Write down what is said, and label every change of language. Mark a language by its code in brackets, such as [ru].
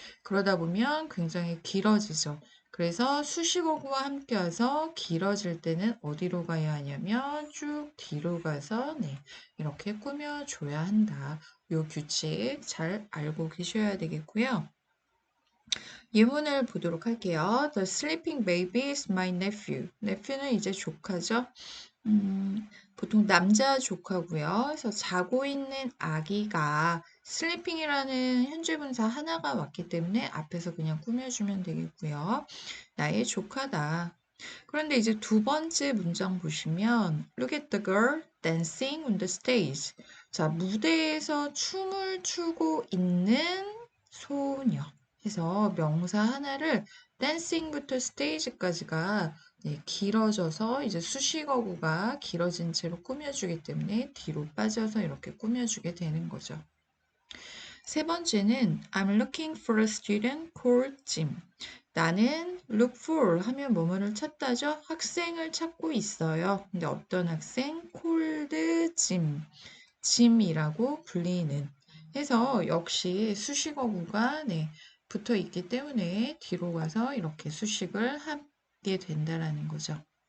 [ko] 그러다 보면 굉장히 길어지죠. 그래서 수식어구와 함께 와서 길어질 때는 어디로 가야 하냐면 쭉 뒤로 가서 이렇게 꾸며줘야 한다. 요 규칙 잘 알고 계셔야 되겠고요. 예문을 보도록 할게요. [en] The sleeping baby is my nephew. [ko] nephew는 이제 조카죠. 보통 남자 조카고요. 그래서 자고 있는 아기가 sleeping이라는 현재 분사 하나가 왔기 때문에 앞에서 그냥 꾸며주면 되겠고요. 나의 조카다. 그런데 이제 두 번째 문장 보시면 [en] Look at the girl dancing on the stage. [ko] 자, 무대에서 춤을 추고 있는 소녀 해서 명사 하나를 dancing부터 stage까지가 길어져서 이제 수식어구가 길어진 채로 꾸며주기 때문에 뒤로 빠져서 이렇게 꾸며주게 되는 거죠. 세 번째는 [en] I'm looking for a student called Jim. [ko] 나는 look for 하면 뭐뭐를 찾다죠. 학생을 찾고 있어요. 근데 어떤 학생? [en] called Jim. [ko] 짐이라고 불리는 해서 역시 수식어구가 붙어 있기 때문에 뒤로 가서 이렇게 수식을 하게 된다라는 거죠.